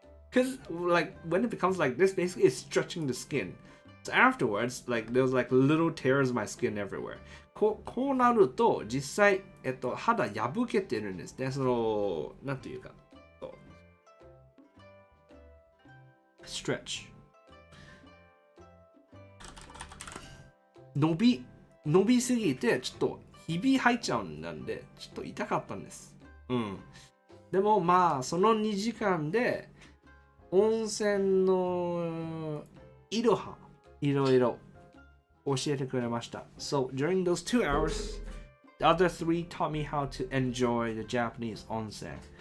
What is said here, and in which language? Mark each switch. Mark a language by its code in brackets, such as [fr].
[en] Because like when it becomes like this, basically it's stretching the skin. So afterwards, like there was like little tears in my skin everywhere. [ja] こうなると実際肌破けてるんですね。そのなんていうか。 stretch 伸びすぎてちょっとひび入っちゃうんなんでちょっと痛かったんです。でもまあその2時間で温泉のいろいろ教えてくれました。 [en] So during those 2 hours, the other 3 taught me how to enjoy the Japanese onsen.